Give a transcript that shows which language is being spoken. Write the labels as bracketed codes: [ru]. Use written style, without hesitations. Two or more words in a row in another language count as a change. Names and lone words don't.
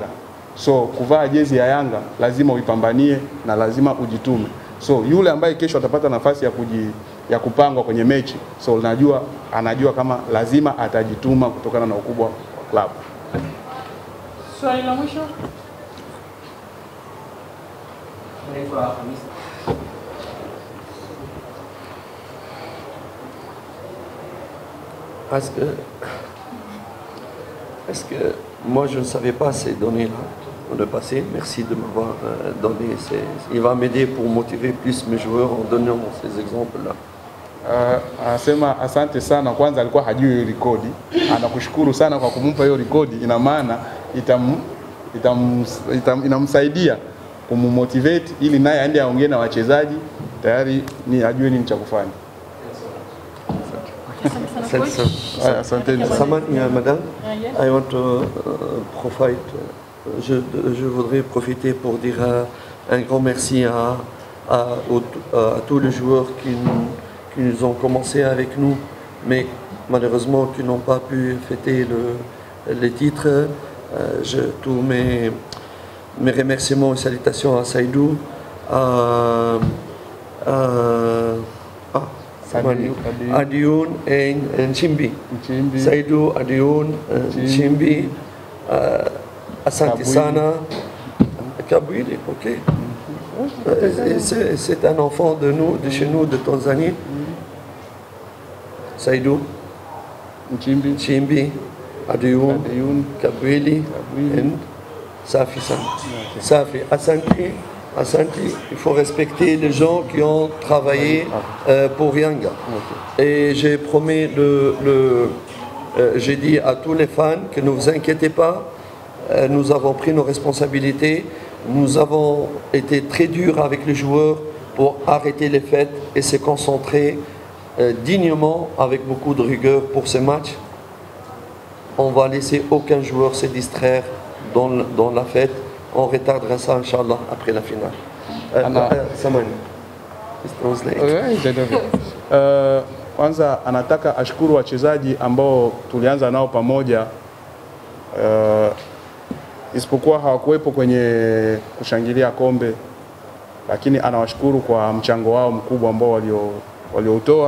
[sw] So kuvaa jezi ya Yanga lazima uipambanie na lazima ujitume. So yule ambaye kesho atapata nafasi ya kupangwa kwenye mechi, so anajua kama lazima atajituma kutokana na ukubwa wa klabu. Swali la mwisho. [fr] Est-ce que moi je ne savais pas ces données-là dans le passé. Merci de m'avoir donné il va m'aider pour motiver plus mes joueurs en donnant ces exemples-là. [sw] Anasema asante sana, kwanza alikuwa hajui hiyo rekodi. Anakushukuru sana kwa kumpa hiyo rekodi, ina maana inamsaidia kummotivate ili naye aende aongee na wachezaji tayari ni ajue nini cha kufanya. [fr] Madame, [en] I want to [fr] je voudrais profiter pour dire un grand merci à tous les joueurs qui nous ont commencé avec nous, mais malheureusement qui n'ont pas pu fêter les titres. Tous mes remerciements et salutations à Saïdou, Adioun et Nchimbi. Saïdou, Adioun, Nchimbi, [sw] Asante Sana, [fr] Kabouili, ok. C'est un enfant de chez nous, de Tanzanie. Saïdou, Nchimbi, Adioun, Kabouili, et [sw] Safi Sana. Safi, Asante, [fr] il faut respecter les gens qui ont travaillé pour Yanga. Et j'ai promis, j'ai dit à tous les fans que ne vous inquiétez pas, nous avons pris nos responsabilités, nous avons été très durs avec les joueurs pour arrêter les fêtes et se concentrer dignement avec beaucoup de rigueur pour ces matchs. On va laisser aucun joueur se distraire dans la fête. On retardera ça, Inch'Allah, après la finale. [sw] Samani, kwanza anataka ashukuru wachezaji ambao tulianza nao pamoja, isipokuwa hawakuwepo kwenye kushangilia kombe, lakini anawashukuru kwa mchango wao mkubwa ambao walioutoa.